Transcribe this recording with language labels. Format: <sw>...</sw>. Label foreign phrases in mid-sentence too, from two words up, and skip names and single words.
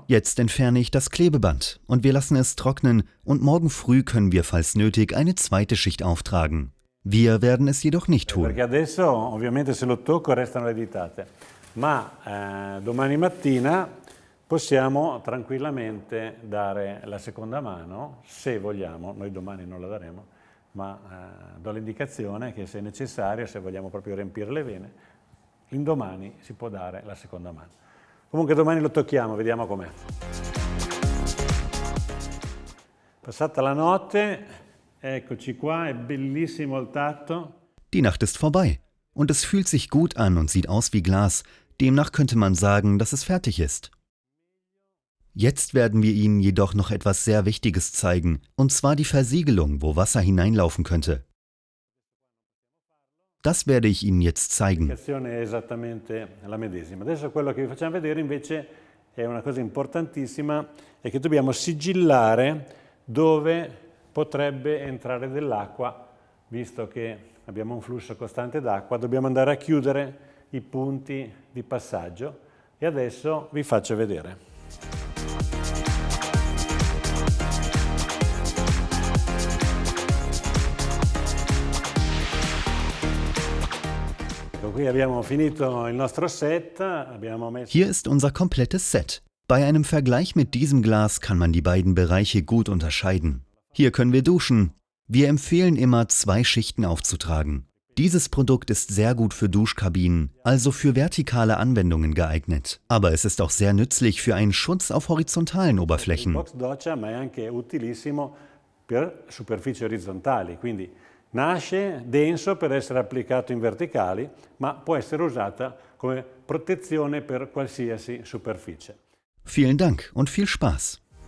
<de>Jetzt entferne ich das Klebeband und wir lassen es trocknen und morgen früh können wir, falls nötig, eine zweite Schicht auftragen. Wir werden es jedoch nicht tun.</de> <it>Perché adesso ovviamente se lo tocco restano le ditate, ma domani mattina possiamo tranquillamente dare la seconda mano, se vogliamo, noi domani non la daremo, ma do l'indicazione che se necessario, se vogliamo proprio riempire le vene, l'indomani si può dare la seconda mano. Comunque domani lo tocchiamo, vediamo com'è. Passata la notte, eccoci qua, è bellissimo il tatto.</it> <de>Die Nacht ist vorbei und es fühlt sich gut an und sieht aus wie Glas. Demnach könnte man sagen, dass es fertig ist. Jetzt werden wir Ihnen jedoch noch etwas sehr Wichtiges zeigen, und zwar die Versiegelung, wo Wasser hineinlaufen könnte. Das werde ich Ihnen jetzt zeigen.</de> <it>L'applicazione è esattamente la medesima. Adesso quello che vi facciamo vedere invece è una cosa importantissima, è che dobbiamo sigillare dove potrebbe entrare dell'acqua, visto che abbiamo un flusso costante d'acqua, dobbiamo andare a chiudere i punti di passaggio e adesso vi faccio vedere. Qui abbiamo finito il nostro set, abbiamo messo...</it> <de>Hier ist unser komplettes Set. Bei einem Vergleich mit diesem Glas kann man die beiden Bereiche gut unterscheiden. Hier können wir duschen. Wir empfehlen immer, 2 Schichten aufzutragen. Dieses Produkt ist sehr gut für Duschkabinen, also für vertikale Anwendungen geeignet. Aber es ist auch sehr nützlich für einen Schutz auf horizontalen Oberflächen.</de> <it>Box doccia, ma è anche utilissimo per superfici orizzontali, quindi nasce denso per essere applicato in verticali, ma può essere usata come protezione per qualsiasi superficie.</it> <de>Vielen Dank und viel Spaß!</de>